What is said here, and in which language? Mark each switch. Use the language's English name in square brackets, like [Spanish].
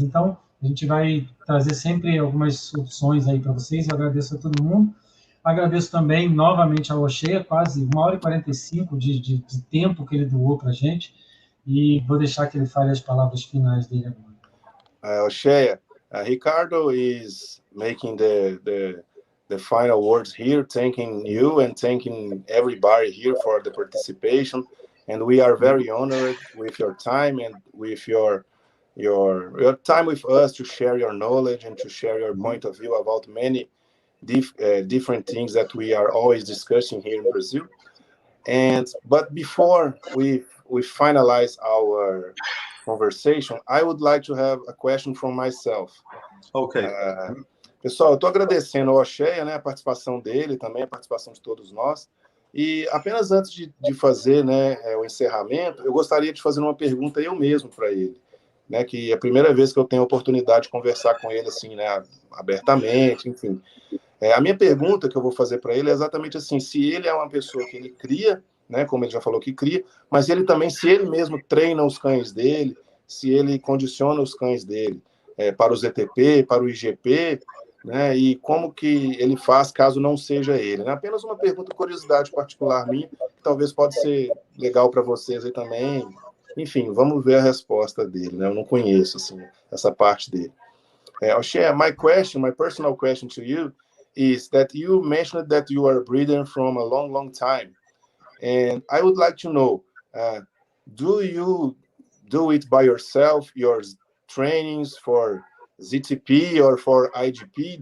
[Portuguese] Então, a gente vai trazer sempre algumas opções aí para vocês. Eu agradeço a todo mundo. Agradeço também novamente ao Oshea, quase 1h45 de tempo que ele doou para a gente, e vou deixar que ele fale as palavras finais dele agora. [English] Oshea, Ricardo is making the final words here, thanking you and thanking everybody here for the participation, and we are very honored with your time and with your time with us to share your knowledge and to share your point of view about many different things that we are always discussing here in Brazil. But before we finalize our conversation, I would like to have a question from myself. Okay. [Portuguese] Pessoal, eu estou agradecendo ao Oshea, né, a participação dele, também a participação de todos nós. E apenas antes de fazer, né, o encerramento, eu gostaria de fazer uma pergunta eu mesmo para ele, né, que é a primeira vez que eu tenho a oportunidade de conversar com ele assim, né, abertamente, enfim. A minha pergunta que eu vou fazer para ele é exatamente assim: se ele é uma pessoa que ele cria, né, como ele já falou que cria, mas ele também, se ele mesmo treina os cães dele, se ele condiciona os cães dele para o ZTP, para o IGP, né, e como que ele faz caso não seja ele, né? Apenas uma pergunta, curiosidade particular minha, que talvez pode ser legal para vocês aí também. Enfim, vamos ver a resposta dele, né? Eu não conheço assim, essa parte dele. [English] Oshea, my personal question to you is that you mentioned that you are a breeder from a long time. And I would like to know, do you do it by yourself, your trainings for ZTP or for IGP?